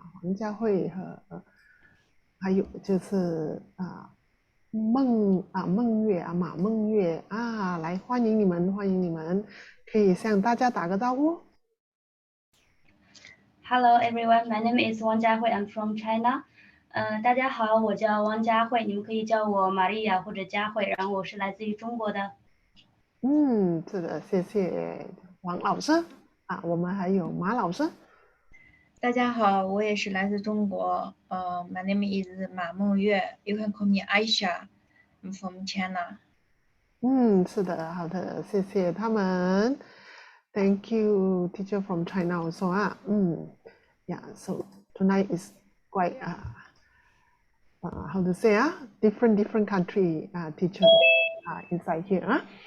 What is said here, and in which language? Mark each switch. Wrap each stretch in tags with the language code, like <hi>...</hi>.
<zh>黄佳慧和还有就是马梦月来欢迎你们，可以向大家打个招呼。</zh> <en>Hello everyone, my name is Wang Jiahui. I'm from China.</en> <zh>大家好，我叫王佳慧，你们可以叫我玛利亚或者佳慧，然后我是来自于中国的。是的，谢谢王老师我们还有马老师。大家好，我也是来自中国。</zh> <en>My name is 马梦月。 You can call me Aisha. I'm from China.</en> <zh>是的，好的，谢谢他们。</zh> <en>Thank you, teacher from China also. Yeah, so tonight is quite how to say different country teacher inside here.</en>